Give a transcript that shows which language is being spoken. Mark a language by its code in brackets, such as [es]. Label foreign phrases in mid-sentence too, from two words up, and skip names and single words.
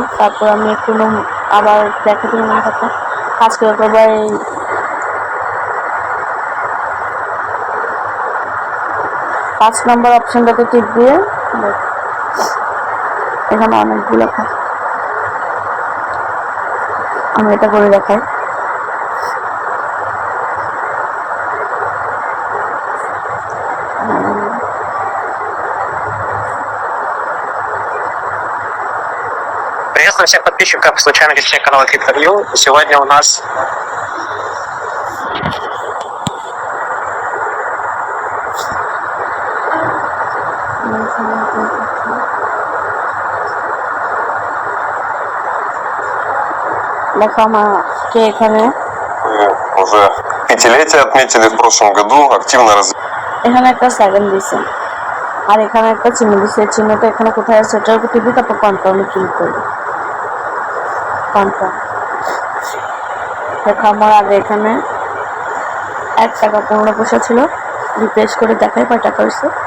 [bn] তারপর আমি একটু আবার দেখে দিই মনে করতে কাজ করে করবো। এই 5 নম্বর অপশনটাতে টিপ দিয়ে এখানে অনেকগুলো কাজ আমি এটা করে দেখাই। [ru] Приветствую всех подписчиков случайно гостей канала CryptoView. Сегодня у нас [bn] দেখো আমাকে এখানে [ru] уже пятилетие отметили в прошлом году, активно [bn] এখানে একটা সেকেন্ড দিছে, আর এখানে একটা চিহ্ন দিছে। এই চিহ্নটা এখানে কোথায় আছে সেটার উপর টিপি, তারপর কনফার্মে ক্লিক করবে। কনফার্ম। দেখো আমার আগে এখানে 1 টাকা 15 পয়সা ছিল, রিফ্রেশ করে দেখাই কয় টাকা হয়েছে।